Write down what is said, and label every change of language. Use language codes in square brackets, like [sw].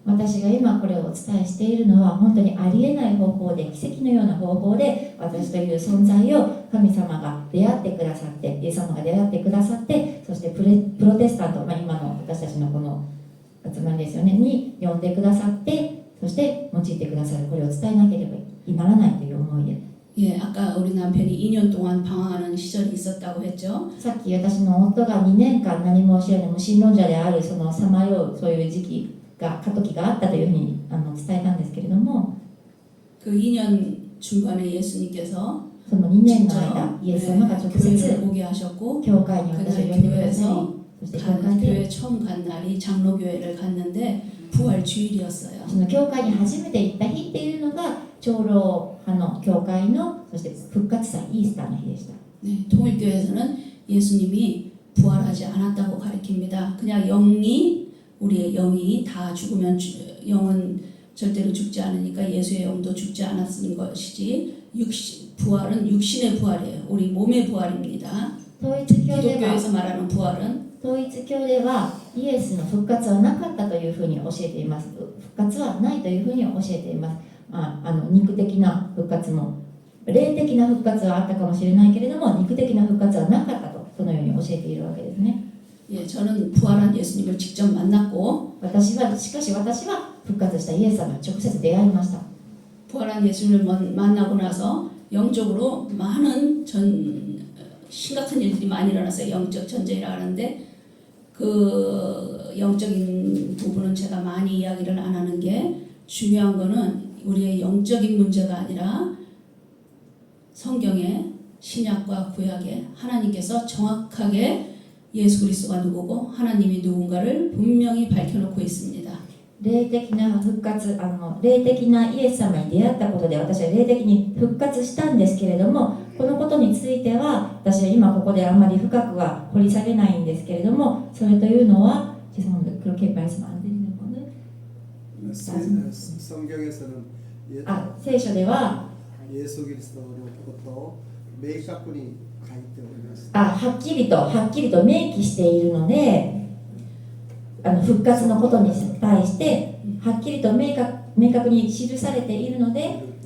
[ja] 私が今これをお伝えしているのは本当にありえない方法で、奇跡のような方法で私という存在を神様が出会ってくださって、イエス様が出会ってくださって、そしてプロテスタント、今の私たちのこの集まりですよねに呼んでくださって、そして用いてくださる、これを伝えなければならないという思いで。 [ko] 예, 아까 우리 남편이 2년 동안 방황하는 시절이 있었다고 했죠. [ja] さっき私の夫が2年間何も知らない無神論者であるそのさまようそういう時期が過渡期があったというふうに伝えたんですけれども、 [ko] 그 2년 중간에 예수님께서 [ja] その2年の間イエス様が直接 [ko] 교회를 오게 하셨고 [ja] 教会に私を呼んでくださり、そして教会で [ko] 교회 처음 간 날이 장로교회를 갔는데 부활 주일이었어요. [ja] その教会に初めて行った日っていうのが長老派の教会のそして復活祭イースターの日でした。 [ko] 네, 통일교에서는 예수님이 부활하지 않았다고 가르칩니다. 그냥 우리의 영이 다 죽으면 영은 절대로 죽지 않으니까 예수의 영도 죽지 않았는 것이지 부활은 육신의 부활이에요. 우리 몸의 부활입니다. [ja] 統一教では [ko] 기독교에서 말하는 부활은 [ja] 統一教ではイエスの復活はなかったというふうに教えています。復活はないというふうに教えています。肉的な復活も霊的な復活はあったかもしれないけれども肉的な復活はなかったとそのように教えているわけですね。 [ko] 예, 저는 부활한 예수님을 직접 만났고 [ja] しかし私は復活したイエス様に直接出会いました。 [ko] 부활한 예수님을 만나고 나서 영적으로 많은 심각한 일들이 많이 일어났어요. 영적 전쟁이라 하는데 그 영적인 부분은 제가 많이 이야기를 안 하는 게 중요한 거는 우리의 영적인 문제가 아니라 성경의 신약과 구약에 하나님께서 정확하게 예수 그리스도가 누구고 하나님이 누군가를 분명히 밝혀놓고 있습니다. [ja] 霊的な復活霊的なイエス様に出会ったことで私は霊的に復活したんですけれどもこのことについては私は今ここであんまり深くは掘り下げないんですけれどもそれというのは [ko] 그렇게 말씀 안 드리는 거는 성경에서는 [ja] 聖書では [ko] 예수 그리스도의 것도 명확히 [ja] 書いております。はっきりと明記しているので復活のことに対してはっきりと明確に記されているので